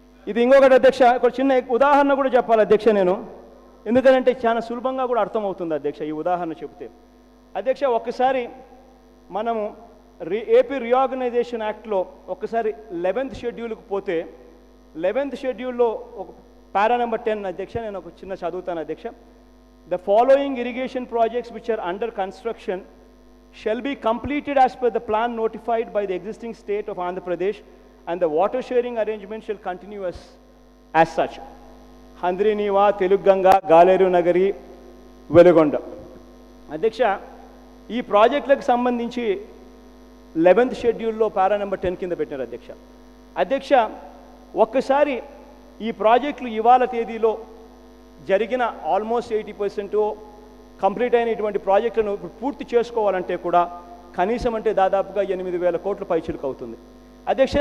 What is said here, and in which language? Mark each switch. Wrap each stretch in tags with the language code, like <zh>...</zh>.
<te>ఇది ఇంకొకటి అధ్యక్ష, ఒక చిన్న ఉదాహరణ కూడా చెప్పాలి అధ్యక్ష నేను, ఎందుకంటే చాలా సులభంగా కూడా అర్థమవుతుంది అధ్యక్ష ఈ ఉదాహరణ చెప్తే. అధ్యక్ష, ఒక్కసారి మనము ఏపీ రీఆర్గనైజేషన్ యాక్ట్లో ఒక్కసారి 11th షెడ్యూల్కి పోతే 11th షెడ్యూల్లో ఒక పారా నెంబర్ 10 అధ్యక్ష, నేను ఒక చిన్న చదువుతాను అధ్యక్ష.</te> <en>The following irrigation projects which are under construction shall be completed as per the plan notified by the existing state of Andhra Pradesh, and the water sharing arrangement shall continue as such. Handriniva, Teluganga, Galeru Nagari, Velugonda.</en> <te>అధ్యక్ష, ఈ ప్రాజెక్టులకు సంబంధించి 11th షెడ్యూల్లో పారా number 10 కింద పెట్టారు అధ్యక్ష. అధ్యక్ష, ఒక్కసారి ఈ ప్రాజెక్టులు ఇవాళ తేదీలో జరిగిన ఆల్మోస్ట్ 80% కంప్లీట్ అయిన ఇటువంటి ప్రాజెక్టులను ఇప్పుడు పూర్తి చేసుకోవాలంటే కూడా కనీసం అంటే దాదాపుగా 8,000 కోట్ల పైచిలుకు అవుతుంది అధ్యక్ష.</te>